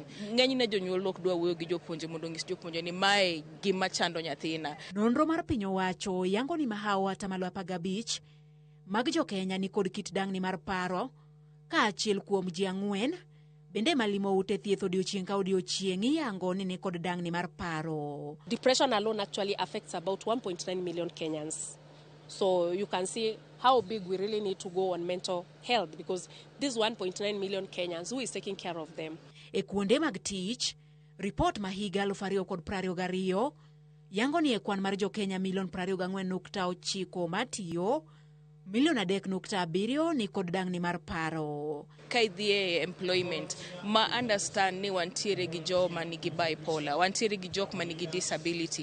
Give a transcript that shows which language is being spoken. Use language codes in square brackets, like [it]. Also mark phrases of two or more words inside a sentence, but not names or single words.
[luo] Ng'enyne jonyuol ok dwa wuoyo gi jopuonje mondo ng'is jopuonje ni mae gima chando nyathina. Nonro mar piny owacho yango ni mahawa 15 mag jo Kenya ni kod kit dang'ni mar paro, ka achiel kuom ji 4 bende malimo ute thieth odiochieng' ka odiochieng' iyango ni kod dang'ni mar paro. [en] Depression alone actually affects about 1.9 million Kenyans. So you can see how big we really need to go on mental health, because these 1.9 million Kenyans, who is taking care of them? [luo] E kuonde mag tich, ripot ma higa 2022 yango ni e kwan mar jo Kenya 24.9 matiyo, 3.7 ni kod dang'ni mar paro. Ka idhie employment, ma understand ni wantiere gi joma nigi bipolar, wantiere gi jok ma nigi disability.